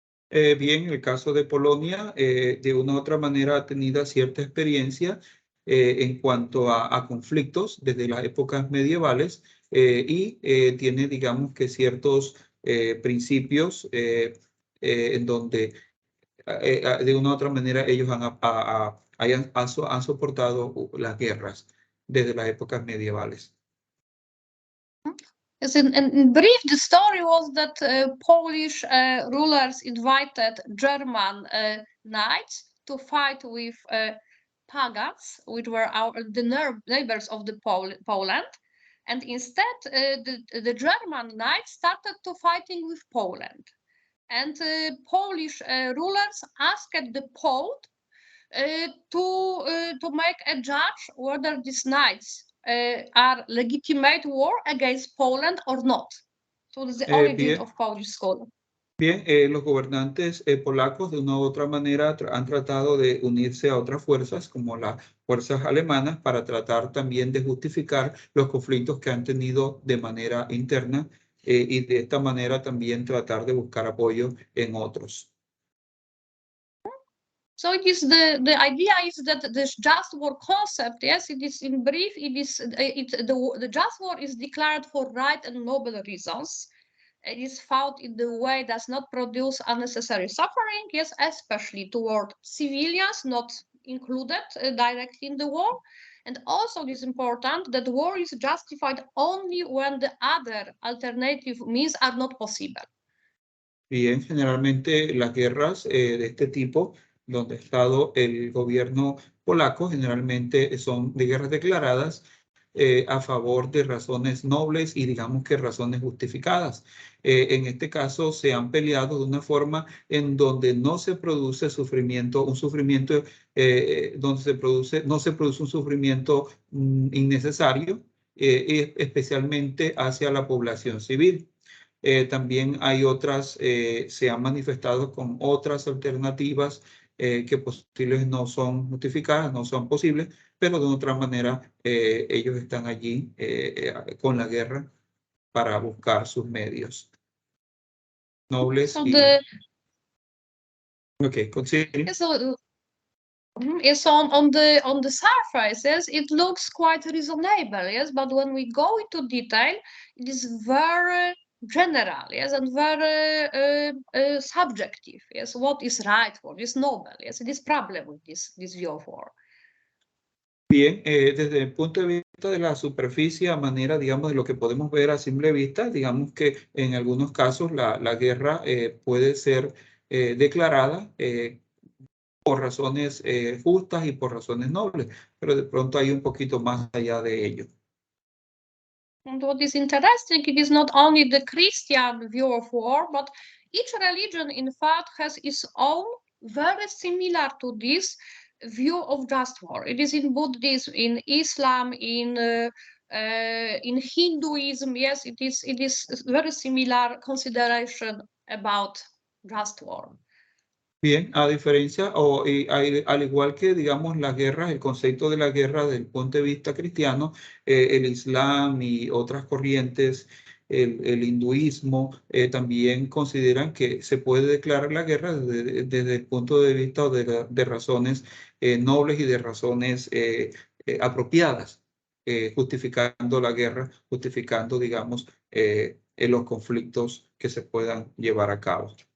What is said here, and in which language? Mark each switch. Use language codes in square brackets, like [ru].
[es] Bien, en el caso de Polonia, de una u otra manera ha tenido cierta experiencia en cuanto a conflictos desde las épocas medievales y tiene, digamos, que ciertos principios en donde de una u otra manera ellos han soportado las guerras desde las épocas medievales. [en] Yes, in brief, the story was that Polish rulers invited German knights to fight with pagans, which were the neighbors of the Poland, and instead the German knights started to fighting with Poland, and Polish rulers asked the Pope to make a judge whether these knights are legitimate war against Poland or not. So it's the origin of Polish school. [es] Bien, los gobernantes polacos de una u otra manera han tratado de unirse a otras fuerzas como las fuerzas alemanas para tratar también de justificar los conflictos que han tenido de manera interna y de esta manera también tratar de buscar apoyo en otros. [en] So it is the idea is that the just war concept, yes, it is in brief, it is the just war is declared for right and noble reasons. It is found in the way does not produce unnecessary suffering, yes, especially toward civilians not included directly in the war. And also it is important that war is justified only when the other alternative means are not possible. [es] Bien, generalmente las guerras de este tipo, donde ha estado el gobierno polaco, generalmente son de guerras declaradas a favor de razones nobles y digamos que razones justificadas. En este caso se han peleado de una forma en donde no se produce sufrimiento, un sufrimiento donde no se produce un sufrimiento innecesario, especialmente hacia la población civil. También hay otras, se han manifestado con otras alternativas que posibles no son justificadas, no son posibles, pero de otra manera ellos están allí con la guerra para buscar sus medios nobles. [en] So Okay, continue. So, yes, on the surface, yes, it looks quite reasonable, yes, but when we go into detail, it is very general, yes, and very subjective, yes. What is right, what is noble, yes, it is problem with this view of war. [es] Bien, desde el punto de vista de la superficie, a manera, digamos, de lo que podemos ver a simple vista, digamos que en algunos casos la guerra puede ser declarada por razones justas y por razones nobles, pero de pronto hay un poquito más allá de ello. [en] And what is interesting, it is not only the Christian view of war, but each religion, in fact, has its own very similar to this view of just war. It is in Buddhism, in Islam, in Hinduism. Yes, it is very similar consideration about just war. [es] Bien, a diferencia al igual que, digamos, las guerras, el concepto de la guerra desde el punto de vista cristiano, el Islam y otras corrientes, el hinduismo, también consideran que se puede declarar la guerra desde el punto de vista de razones nobles y de razones apropiadas, justificando la guerra, justificando, digamos, los conflictos que se puedan llevar a cabo.